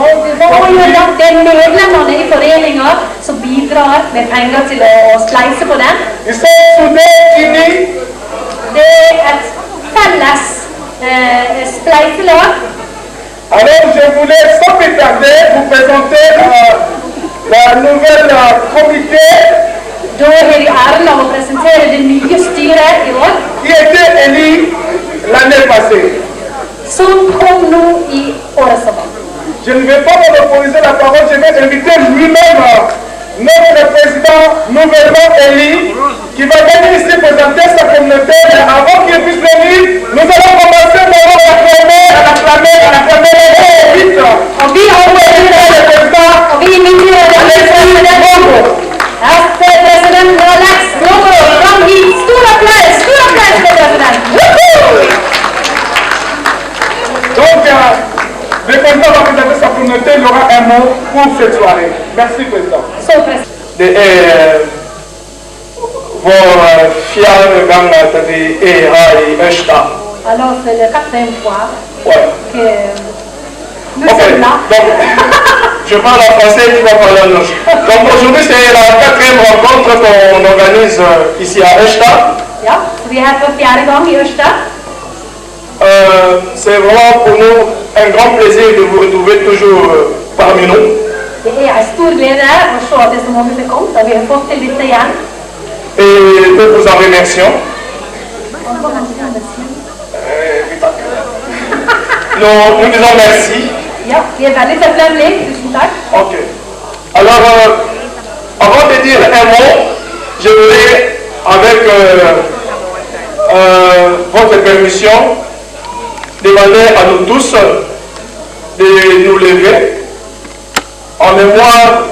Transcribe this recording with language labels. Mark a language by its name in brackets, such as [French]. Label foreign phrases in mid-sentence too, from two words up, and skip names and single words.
[Norwegian] det er medlemmene i foreningen som bidrar med penger til å spleise på den. [French] ils sont soudés, unis. [Norwegian] Det er et felles spleiselag. [French] Alors je voulais sans plus tarder vous présenter la nouvelle comité [Norwegian] Da har vi æren av å presentere det nye styret i år, [French] qui était élu l'année passée. [Norwegian] som kom nå i året som var. [French] Je ne vais pas monopoliser la parole, je vais inviter lui-même notre président nouvellement élu qui va venir ici présenter sa communauté. Mais avant qu'il puisse venir, nous allons commencer par l'acclamer vite. [Norwegian] Og vi har [French] Le président, [Norwegian] og vi inviterer den nye presidenten. Presidenten Alex Bongo, kom hit. Stor applaus til presidenten. [French] donc, le président va présenter sa communauté, il aura un mot pour cette soirée. Merci, président. [Norwegian] Så president. Det er vår fjerde gang at vi er her i Ørsta. [French] Alors, c'est le 4e fois Ouais. que nous Ok, sommes là. donc je parle en français et tu vas parler en norsk. Donc aujourd'hui c'est la 4e rencontre qu'on organise ici à Ørsta. [Norwegian] Ja, så vi er her for 4. gang i Ørsta. [French] C'est vraiment pour nous un grand plaisir de vous retrouver toujours parmi nous. [Norwegian] Det er en stor glede å se at det er så mange som kom, og vi har fått til dette igjen. [French] Et nous vous en remercions. Nous disons merci. [Norwegian] Ja, vi er veldig takknemlige. Tusen takk. Ok. [French] Alors, avant de dire un mot, je voulais, avec votre permission, demander à nous tous de nous lever en mémoire